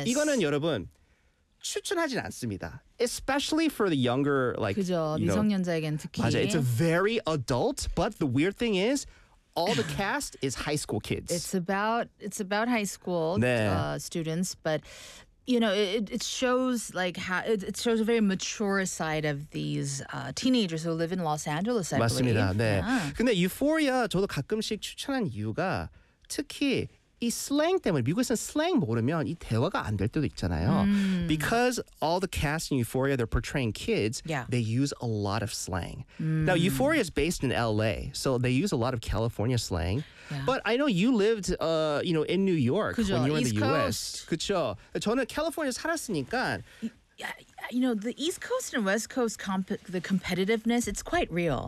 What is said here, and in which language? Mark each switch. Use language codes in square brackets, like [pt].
[ko] 이거는 여러분 추천하진 않습니다. [en] Especially for the younger, like [ko] 그죠 미성년자에겐 특히. 맞아, [en] it's a very adult, but the weird thing is. All the cast is high school kids. It's about high school [ko] 네. [en] Students, but you know it shows like how it shows a very mature side of these teenagers who live in Los Angeles. I [ko] 맞습니다. [en] believe. [ko] 네. 근데 Euphoria 저도 가끔씩 추천한 이유가 특히 이 slang 때문에 미국에서는 slang 모르면 이 대화가 안 될 때도 있잖아요. [en] Because all the cast in Euphoria they're portraying kids, they use a lot of slang. Now Euphoria is based in LA, so they use a lot of California slang. But I know you lived you know in New York [ko] 그쵸? [en] when you were in the East US. [ko] 그쵸? 저는 캘리포니아 살았으니까 [en] You know, the East Coast and West Coast, the competitiveness, it's quite real.